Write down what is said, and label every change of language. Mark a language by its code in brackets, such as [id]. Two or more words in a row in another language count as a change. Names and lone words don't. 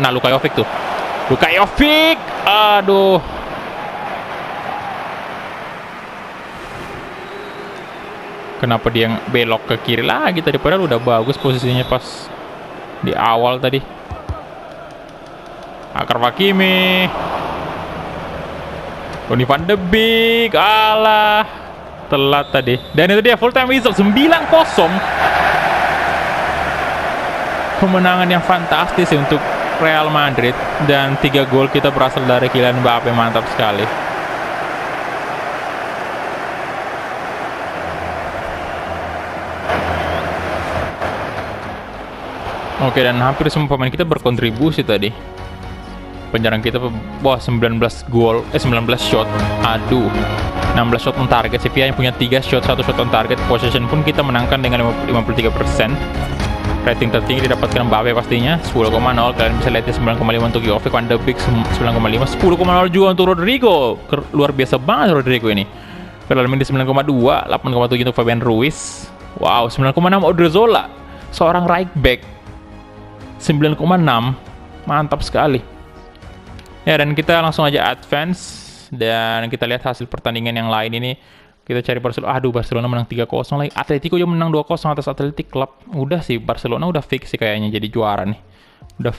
[id] Nah, Luka Jovic tuh. Luka Jovic! Aduh. Kenapa dia belok ke kiri lagi tadi, padahal udah bagus posisinya pas di awal tadi. Achraf Hakimi. Donny van de Beek. Alah, telat tadi. Dan itu dia [en] full time whistle [id] 9-0. Kemenangan yang fantastis untuk Real Madrid, dan 3 gol kita berasal dari Kylian Mbappe. Mantap sekali. Oke, dan hampir semua pemain kita berkontribusi tadi. Penyerang kita 19 shot. Aduh. 16 [en] shot on target. [id] Sevilla yang punya 3 shot, 1 [en] shot on target. [id] Possession pun kita menangkan dengan 53%. Rating tertinggi didapatkan Mbappe pastinya 10,0. Kalian bisa lihat 9,5 untuk Jovic, Van de Beek 9,5, 10,0 juga untuk Rodrigo. Luar biasa banget Rodrigo ini. Ferland di 9,2, 8,7 untuk Fabian Ruiz. Wow, 9,6 Odriozola, seorang [en] right back. [id] 9,6, mantap sekali. Ya, dan kita langsung aja advance dan kita lihat hasil pertandingan yang lain ini. Kita cari Barcelona. Aduh, Barcelona menang 3-0 lagi. Atletico juga menang 2-0 atas Athletic Club. Udah sih, Barcelona udah fix sih kayaknya jadi juara nih.